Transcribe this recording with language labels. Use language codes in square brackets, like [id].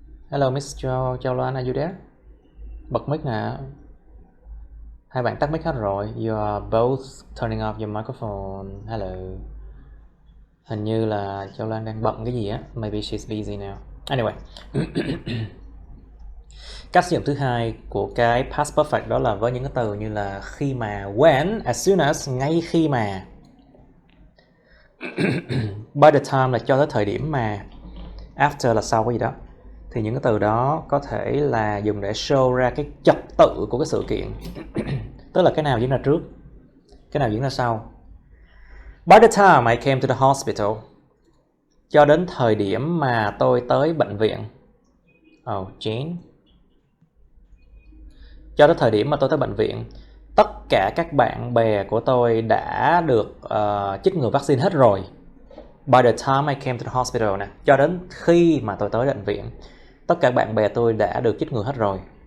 [en] Hello, Miss Châu Loan, are you there? [vi] Bật mic nè. Hai bạn tắt mic hết rồi. [en] You are both turning off your microphone. Hello. [vi] Hình như là Châu Loan đang bận cái gì á. [en] Maybe she's busy now. Anyway. [vi] Cách sử dụng thứ hai của cái past perfect đó là với những cái từ như là khi mà, when, as soon as, ngay khi mà. By the time là cho tới thời điểm mà. After là sau cái gì đó. Thì những cái từ đó có thể là dùng để show ra cái trật tự của cái sự kiện. Tức là cái nào diễn ra trước, cái nào diễn ra sau. [en] By the time I came to the hospital. [vi] Cho đến thời điểm mà tôi tới bệnh viện. Oh, Jane. Cho tới thời điểm mà tôi tới bệnh viện, tất cả các bạn bè của tôi đã được chích ngừa vaccine hết rồi. [en] By the time I came to the hospital [vi] nè, cho đến khi mà tôi tới bệnh viện, tất cả bạn bè tôi đã được chích ngừa hết rồi.